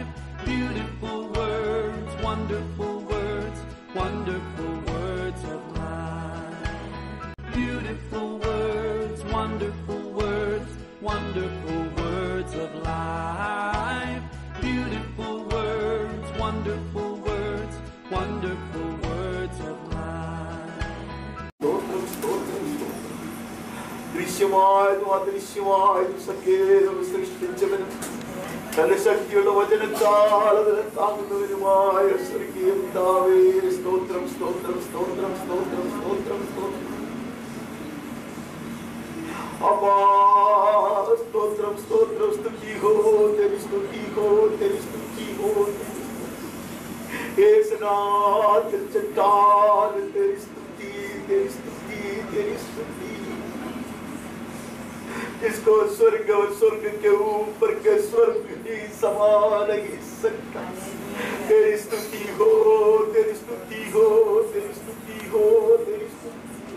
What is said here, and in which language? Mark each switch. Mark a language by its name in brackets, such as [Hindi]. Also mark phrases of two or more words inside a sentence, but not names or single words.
[English] Beautiful words, wonderful words, wonderful words of life. Beautiful words, wonderful words, wonderful words of life. Beautiful words, wonderful words, wonderful words of life. [Malayalam] ദൃശ്യമായതും അദൃശ്യമായതും സകലവും സൃഷ്ടിച്ചവനും തന്റെ ശക്തിയുള്ള വചനത്താൽ അതിനെ താങ്ങുന്നവനുമായ സ്വർഗീയ പിതാവേ, സ്തോത്രം സ്തോത്രം സ്തോത്രം സ്തോത്രം സ്തോത്രം സ്തോത്രം. അപ്പാ സ്തോത്രം സ്തോത്രം. [Hindi] स्तुति हो तेरी, स्तुति हो तेरी, स्तुति हो एकनाथ ചट्टान तेरी स्तुति तेरी स्तुति तेरी स्तुति. इसको स्वर्ग और स्वर्ग के ऊपर के स्वर्ग ही समा नहीं सकता. तेरी स्तुति हो, तेरी स्तुति हो, तेरी स्तुति हो, तेरी स्तुति.